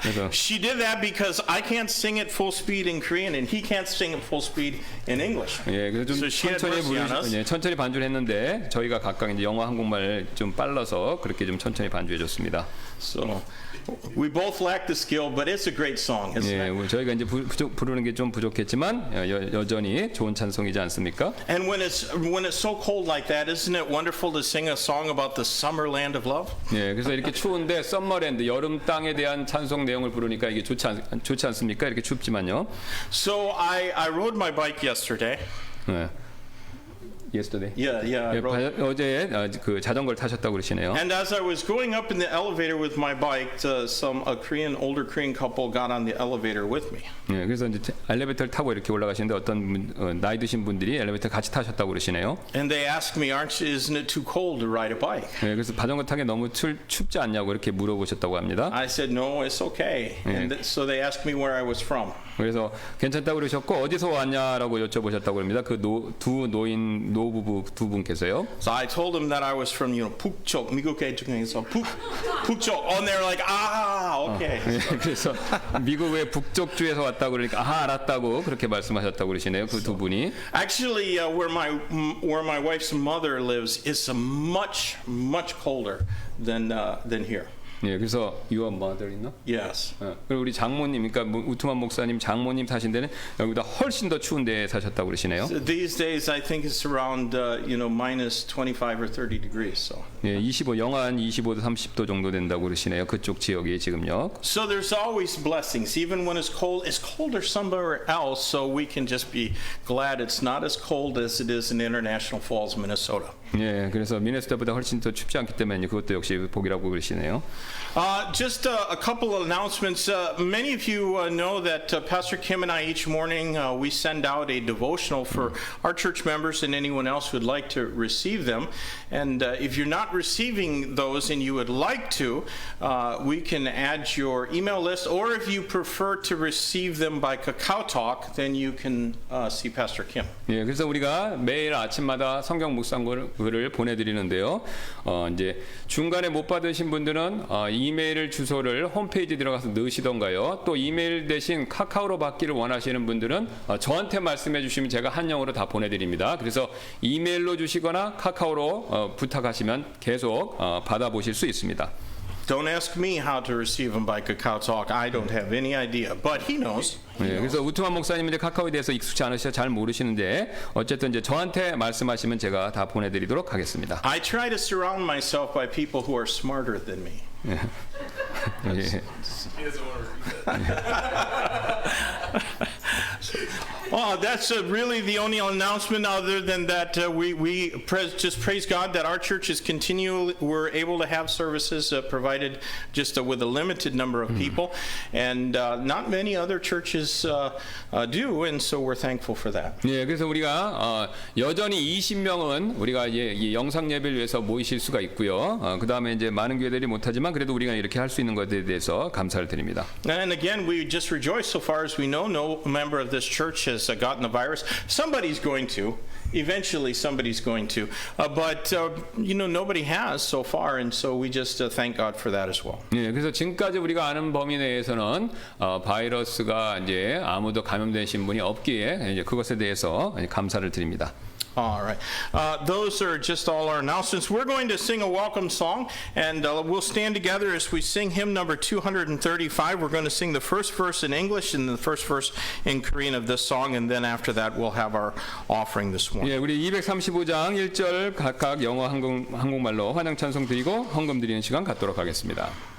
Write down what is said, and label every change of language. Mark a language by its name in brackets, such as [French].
[English] She did that because I can't sing it full speed in Korean and he can't sing it full speed in English. [Korean] 예, 그래서 좀 [English] So she had [Korean] 천천히 [English] mercy on us. [Korean] 천천히 반주를 했는데 저희가 각각 이제 영어 한국말 좀 빨라서 그렇게 좀 천천히 반주해 줬습니다. [English] So we both lack the skill, but it's a great song, isn't [Korean] 예, [English] it? [Korean] 저희가 이제 부르는 게 좀 부족했지만 여전히 좋은 찬송이지 않습니까? [English] And when it's so cold like that, isn't it wonderful to sing a song about the summer land of love? [Korean] 예, 그래서 이렇게 추운데 썸머랜드 여름 땅에 대한 찬송 내용을 부르니까 이게 좋지 않습니까? 이렇게 춥지만요. [English] So I rode my bike yesterday. [Korean] 예. yesterday. [English] Yeah, I [Korean] 예, [English] rode. [Korean] 어제 그 자전거를 타셨다고 그러시네요. [English] And as I was going up in the elevator with my bike, a older Korean couple got on the elevator with me. [Korean] 예, 그래서 이제 엘리베이터를 타고 이렇게 올라가시는데 어떤 나이 드신 분들이 엘리베이터 같이 타셨다고 그러시네요. [English] And they asked me, isn't it too cold to ride a bike? [Korean] 예, 그래서 자전거 타기 너무 춥지 않냐고 이렇게 물어보셨다고 합니다. [English] I said, no, it's okay. And so they asked me where I was from. [Korean] 그래서 괜찮다고 그러셨고 어디서 왔냐라고 여쭤보셨다고 합니다. 그 노부부 두 분께서요. [English] So I told them that I was from, [Korean] 북쪽, 미국의 중에서 북쪽. [English] And they're like, okay. [Korean] 예, 그래서 미국의 북쪽 주에서 왔다고 그러니까 알았다고 그렇게 말씀하셨다고 그러시네요. 그 두 분이. [English] Actually, where my wife's mother lives is much colder than here. [Korean] 예, 그래서 [English] your mother [Korean] 있나? [English] Yes. [Korean] 그리고 우리 장모님, 그러니까 우트만 목사님 장모님 사신 데는 여기보다 훨씬 더 추운 데 사셨다고 그러시네요. [English] So these days, I think it's around minus 25 or 30 degrees. So. [Korean] 예, 영하 한 25도 30도 정도 된다고 그러시네요. 그쪽 지역이 지금요. [English] So there's always blessings, even when it's cold. It's colder somewhere else, so we can just be glad it's not as cold as it is in International Falls, Minnesota. [Korean] 예, 그래서 미네소타보다 훨씬 더 춥지 않기 때문에 그것도 역시 복이라고 그러시네요. [English] Just a couple of announcements. Many of you know that Pastor Kim and I each morning we send out a devotional for our church members and anyone else who would like to receive them. And if you're not receiving those and you would like to, we can add your email list. Or if you prefer to receive them by KakaoTalk, then you can see Pastor Kim. [Korean] 예, 그래서 우리가 매일 아침마다 성경 묵상글을 보내드리는데요. 이제 중간에 못 받으신 분들은 이메일 주소를 홈페이지 들어가서 넣으시던가요. 또 이메일 대신 카카오로 받기를 원하시는 분들은 저한테 말씀해 주시면 제가 한영어로 다 보내드립니다. 그래서 이메일로 주시거나 카카오로 부탁하시면 계속 받아보실 수 있습니다. [English] Don't ask me how to receive them by KakaoTalk. I don't have any idea, but he knows. [Korean] 예, 그래서 우트만 목사님은 이제 카카오에 대해서 익숙치 않으셔서 잘 모르시는데 어쨌든 이제 저한테 말씀하시면 제가 다 보내드리도록 하겠습니다. [English] I try to surround myself by people who are smarter than me. [Korean] 예. 예. [English] Well, that's really the only announcement. Other than that, we just praise God that our church is we're able to have services provided just with a limited number of people, and not many other churches do, and so we're thankful for that. [Korean] 예, 그래서 우리가 여전히 20명은 우리가 이 영상 예배를 위해서 모이실 수가 있고요. 그 다음에 이제 많은 교회들이 못하지만 그래도 우리가 이렇게 할 수 있는 것에 대해서 감사를 드립니다. [English] And again, we just rejoice. So far as we know, no member of this church has gotten the virus. Somebody's going to. Eventually, somebody's going to. But nobody has so far, and so we just thank God for that as well. [Korean] 예, 그래서 지금까지 우리가 아는 범위 내에서는 바이러스가 이제 아무도 감염되신 분이 없기에 이제 그것에 대해서 감사를 드립니다. [English] All right. Those are just all our announcements. We're going to sing a welcome song, and we'll stand together as we sing hymn number 235. We're going to sing the first verse in English and the first verse in Korean of this song, and then after that we'll have our offering this morning. [Korean] 예, 우리 235장 1절 각각 영어 한국말로 환영 찬송 드리고 헌금 드리는 시간 갖도록 하겠습니다.